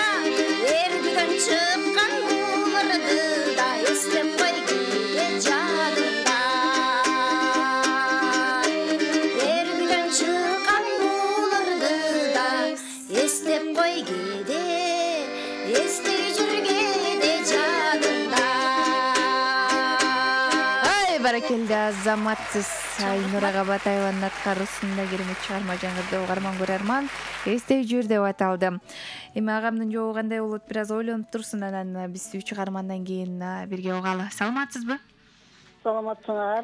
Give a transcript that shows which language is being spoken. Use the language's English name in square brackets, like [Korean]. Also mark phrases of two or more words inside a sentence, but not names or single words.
[Kazakh] Ерден шыққан бұлырды да естеп қой кейде жадында. Ерден шыққан бұлырды да естеп қой кейде, естей жүргеде жадында. Ай, [Kyrgyz] баракелде азаматсыз Айнура Батаеванын аткаруусунда керемет чыгарма жаңырды угарман көрөрман эстей жүр деп аталды. Эми агамдын жообу кандай болот, бир аз ойлонуп турсун, анан биз 3 чыгармандан кийин бирге угалы. Саламатсызбы? Саламатсыңар.